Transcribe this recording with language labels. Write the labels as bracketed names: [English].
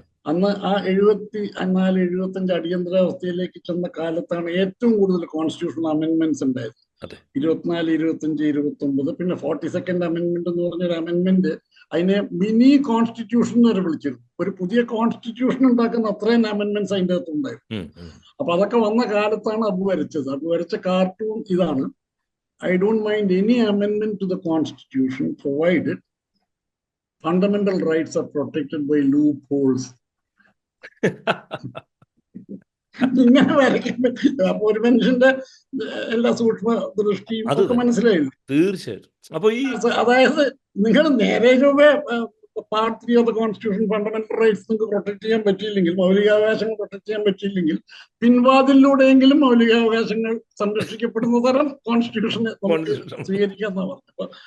[Malayalam] അന്ന് ആ 74-75 അടിയന്തരാവസ്ഥയിലേക്ക് ചെന്ന കാലത്താണ് ഏറ്റവും കൂടുതൽ കോൺസ്റ്റിറ്റ്യൂഷണൽ അമെന്റ്മെന്റ്സ് ഉണ്ടായത്. 24, 25, 29. പിന്നെ 42nd അമെന്റ്മെന്റ് എന്ന് പറഞ്ഞൊരു അമെന്റ്മെന്റ്, അതിനെ മിനി കോൺസ്റ്റിറ്റ്യൂഷൻ വരെ വിളിച്ചിരുന്നു. ഒരു പുതിയ കോൺസ്റ്റിറ്റ്യൂഷൻ ഉണ്ടാക്കുന്ന അത്രയും അമെന്റ്മെന്റ്സ് അതിൻ്റെ അകത്ത് ഉണ്ടായിരുന്നു. അപ്പൊ അതൊക്കെ വന്ന കാലത്താണ് അബു വരച്ചത്. അബു വരച്ച കാർട്ടൂൺ ഇതാണ്: [English] I don't mind any amendment to the Constitution provided fundamental rights are protected by loopholes. [Malayalam] ഇങ്ങനെ വരയ്ക്കാൻ പറ്റില്ല. അപ്പൊ ഒരു മനുഷ്യന്റെ എല്ലാ സൂക്ഷ്മ ദൃഷ്ടിയും ഒക്കെ മനസ്സിലായില്ല. തീർച്ചയായിട്ടും. അപ്പൊ അതായത് നിങ്ങൾ നേരെ ചൊവ്വേ part 3 of the constitution fundamental rights നിങ്ങൾക്ക് പ്രൊട്ടക്ട് ചെയ്യാൻ പറ്റിയില്ലെങ്കിൽ, മൗലികാവകാശങ്ങൾ പ്രൊട്ടക്ട് ചെയ്യാൻ പറ്റിയില്ലെങ്കിൽ, പിൻവാതിലൂടെയെങ്കിലും മൗലികാവകാശങ്ങൾ സംരക്ഷിക്കപ്പെടുന്ന തരം കോൺസ്റ്റിറ്റ്യൂഷനെ സ്വീകരിക്കാന്നാണ് പറഞ്ഞത്.